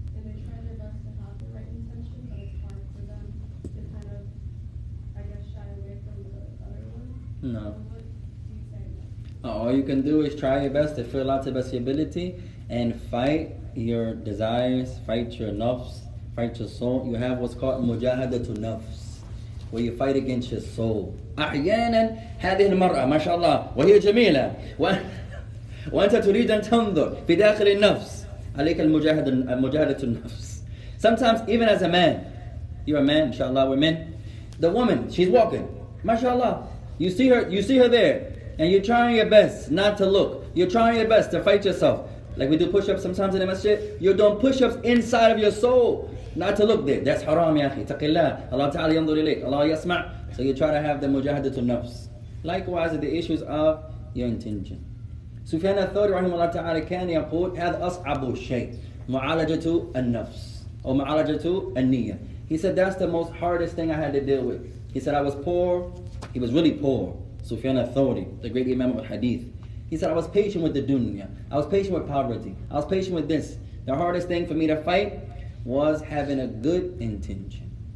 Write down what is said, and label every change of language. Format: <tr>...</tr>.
<en>And they try their best to have the right intention, but it's hard for them to kind of, I guess, shy away from the other one. No. What do you say? All you can do is try your best to fill out to the best of your ability and fight your desires, fight your nafs, fight your soul. You have what's called mujahadatu nafs, where you fight against your soul.</en> <ar>أحيانا هذه المرأة ما شاء الله وهي جميلة وأنت تريد أن تنظر في داخل النفس عليك المجاهدة النفس.</ar> <en>Sometimes even as a man, You're a man, inshallah, we're men. The woman, she's walking, mashallah. You see her there, and you're trying your best not to look. You're trying your best to fight yourself. Like we do push-ups sometimes in the masjid. You're doing push-ups inside of your soul, not to look there. That's haram, ya akhi. Taqillah.</en> <ar>Allah ta'ala yandur ilayk. Allah yasma'.</ar> <en>So you try to have the mujahadatul nafs. Likewise, the issues of your intention.</en> <ar>Sufyan al-Thawri rahimahullah ta'ala كان يقول هذا أصعب شيء معالجة النفس أو معالجة النية.</ar> <en>He said that's the most hardest thing I had to deal with. He said I was poor. He was really poor. Sufyan al-Thawri, the great Imam of Hadith. He said I was patient with the dunya. I was patient with poverty. I was patient with this. The hardest thing for me to fight was having a good intention.</en>